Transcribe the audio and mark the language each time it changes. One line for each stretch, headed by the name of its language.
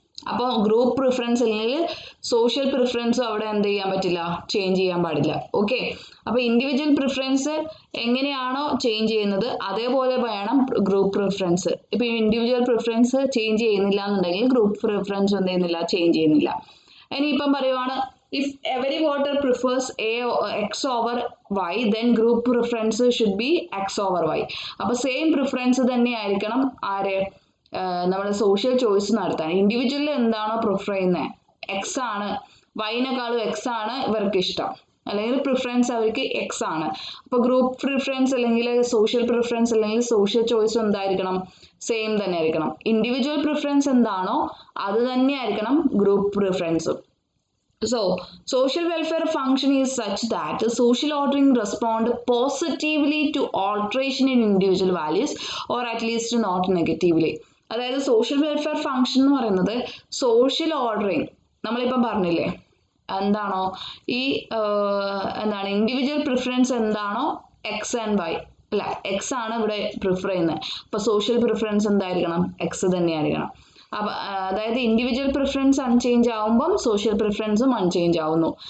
Malayalam: അപ്പോൾ group preference അല്ലെങ്കിൽ social പ്രിഫറൻസും അവിടെ എന്ത് ചെയ്യാൻ പറ്റില്ല, ചേഞ്ച് ചെയ്യാൻ പാടില്ല. ഓക്കെ, അപ്പോൾ ഇൻഡിവിജ്വൽ പ്രിഫറൻസ് എങ്ങനെയാണോ ചേഞ്ച് ചെയ്യുന്നത് അതേപോലെ വേണം ഗ്രൂപ്പ് പ്രിഫറൻസ്. ഇപ്പോൾ ഇൻഡിവിജ്വൽ പ്രിഫറൻസ് ചേഞ്ച് ചെയ്യുന്നില്ല എന്നുണ്ടെങ്കിൽ ഗ്രൂപ്പ് പ്രിഫറൻസ് എന്ത് ചെയ്യുന്നില്ല, ചേഞ്ച് ചെയ്യുന്നില്ല. ഇനിയിപ്പം പറയുവാണ്
English: if every voter prefers x over y, then group preference should be x over y.
Malayalam: അപ്പോൾ സെയിം പ്രിഫറൻസ് തന്നെ ആയിരിക്കണം ആര് നമ്മൾ സോഷ്യൽ ചോയ്സ് നടത്താൻ. ഇൻഡിവിജ്വലിൽ എന്താണോ പ്രിഫർ ചെയ്യുന്നത് എക്സ് ആണ്, വൈനെക്കാളും എക്സ് ആണ് ഇവർക്ക് ഇഷ്ടം, അല്ലെങ്കിൽ പ്രിഫറൻസ് അവർക്ക് എക്സ് ആണ്. അപ്പോൾ ഗ്രൂപ്പ് പ്രിഫറൻസ് അല്ലെങ്കിൽ സോഷ്യൽ പ്രിഫറൻസ് അല്ലെങ്കിൽ സോഷ്യൽ ചോയ്സ് എന്തായിരിക്കണം, സെയിം തന്നെ ആയിരിക്കണം. ഇൻഡിവിജ്വൽ പ്രിഫറൻസ് എന്താണോ അത് തന്നെ ആയിരിക്കണം group പ്രിഫറൻസും.
English: So, social welfare function is such that social ordering respond positively to alteration in individual values or at least not negatively.
Malayalam: അതായത് സോഷ്യൽ വെൽഫെയർ ഫംഗ്ഷൻ എന്ന് പറയുന്നത് സോഷ്യൽ ഓർഡറിങ് നമ്മളിപ്പം പറഞ്ഞില്ലേ എന്താണോ ഈ എന്താണ് ഇൻഡിവിജ്വൽ പ്രിഫറൻസ് എന്താണോ എക്സ് ആൻഡ് വൈ അല്ല എക്സ് ആണ് ഇവിടെ പ്രിഫർ ചെയ്യുന്നത്. അപ്പോൾ സോഷ്യൽ പ്രിഫറൻസ് എന്തായിരിക്കണം, എക്സ് തന്നെയായിരിക്കണം. അപ്പോൾ അതായത് ഇൻഡിവിജ്വൽ പ്രിഫറൻസ് അൺചേഞ്ച് ആവുമ്പം സോഷ്യൽ പ്രിഫറൻസും അൺചേഞ്ച് ആവുന്നു.